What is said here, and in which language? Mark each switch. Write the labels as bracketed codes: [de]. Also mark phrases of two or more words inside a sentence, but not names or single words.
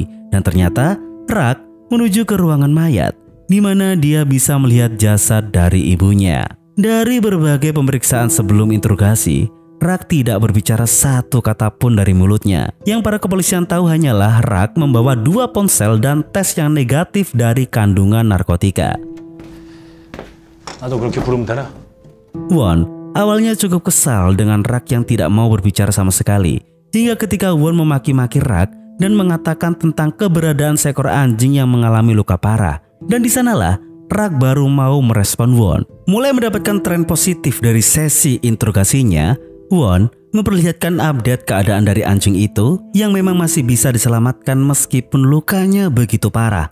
[id] Dan ternyata Rak menuju ke ruangan mayat, di mana dia bisa melihat jasad dari ibunya. Dari berbagai pemeriksaan sebelum interogasi, Rak tidak berbicara satu kata pun dari mulutnya. Yang para kepolisian tahu hanyalah Rak membawa 2 ponsel dan tes yang negatif dari kandungan narkotika. [ko] 나도 그렇게 부르면 되나? [id] Won awalnya cukup kesal dengan Rak yang tidak mau berbicara sama sekali. Hingga ketika Won memaki-maki Rak dan mengatakan tentang keberadaan seekor anjing yang mengalami luka parah. Dan di sanalah Rak baru mau merespon Won. Mulai mendapatkan tren positif dari sesi interogasinya, Won memperlihatkan update keadaan dari anjing itu yang memang masih bisa diselamatkan meskipun lukanya begitu parah.